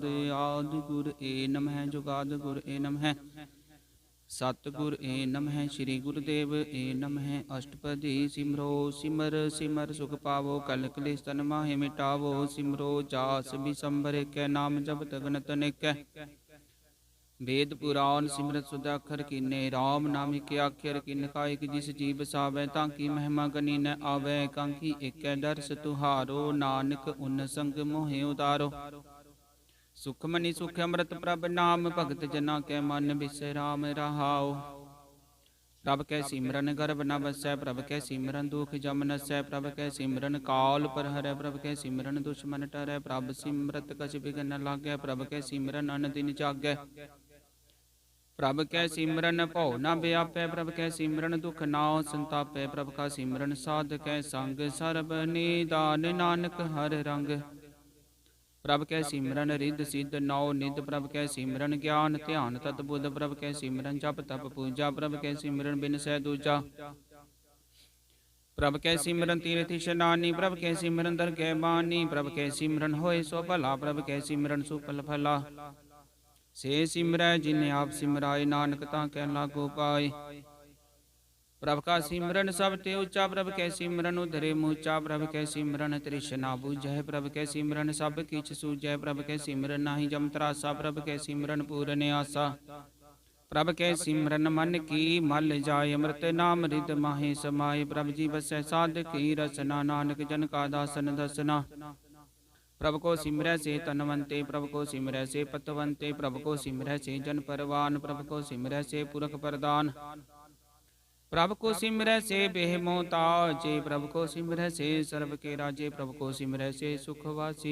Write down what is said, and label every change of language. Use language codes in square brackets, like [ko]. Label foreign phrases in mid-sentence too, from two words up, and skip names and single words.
[hi] आदि गुर ए नमहि जुगाद गुर ए नमहि। सतिगुर ए नमहि स्री गुरदेव ए नमहि। अशटपदी सिमरो सिमर सिमर सुख पावो। कल कलेश तन माहि मिटावो। सिमरो जास बिसंबर एकै। नाम जपत गणत अनेकै। वेद पुराण सिमरत सुदाखर कीने। राम नाम एक आख्यर किन का एक जिस जी बसावै। ताकि महिमा गनी न आवै। कांकी एकै दर्श तुहारो। नानक उन संग मोहि उतारो। सुखमनी सुख अमृत प्रभ नाम। भगत जना कै मन बिसराम रहाओ। प्रभ कै सिमरन गर्भ न बसै। प्रभ कै सिमरन दुख जम नसै। प्रभ कै सिमरन काल पर हरै। प्रभ कै सिमरन दुश्मन टरै। प्रभ सिमरत कछ बिघन न लागै। प्रभ कै सिमरन अन दिन जागै। प्रभ कै सिमरन भौ न व्यापै। प्रभ कै सिमरन दुख नाउ संतापै। प्रभ का सिमरन साधकै संग। सर्ब निदान नानक हर रंग। प्रभ कै सिमरन रिद्ध सिद्ध नौ निध। प्रभ कै सिमरन ज्ञान ध्यान तत बुध। प्रभ कै सिमरन जप तप पूजा। प्रभ कै सिमरन बिनसै दूजा। प्रभ कै सिमरन तीरथ इशनानी। प्रभ कै सिमरन दरगह बानी। प्रभ कै सिमरन होए सो भला। प्रभ कै सिमरन सुफल फला। से सिमरै जिन आप सिमराए। नानक तां कै लागो पाए। प्रभ का सिमरन सब ते ऊंचा। प्रभ कै सिमरन उधरे मूचा। प्रभ कै सिमरन तृष्णा बुझै। प्रभ कै सिमरन सब किछ सूझै। प्रभ कै सिमरन नाहि जम त्रासा। प्रभ कै सिमरन पूरन आसा। प्रभ कै सिमरन मन की मल जाय। अमृत नाम रिद माहि समाय। प्रभ जी बसै साधकी रसना। नानक जन का दासन दसना। प्रभ को सिमरै से तनवंते। प्रभ को सिमरै से पतवंते। प्रभ को सिमरै से जन परवान। प्रभ को सिमरै से पुरख प्रदान। प्रभ को सिमरै से बेहमोताजे। प्रभ को सिमरै से सर्व के राजे। प्रभ को सिमरै से सुखवासी।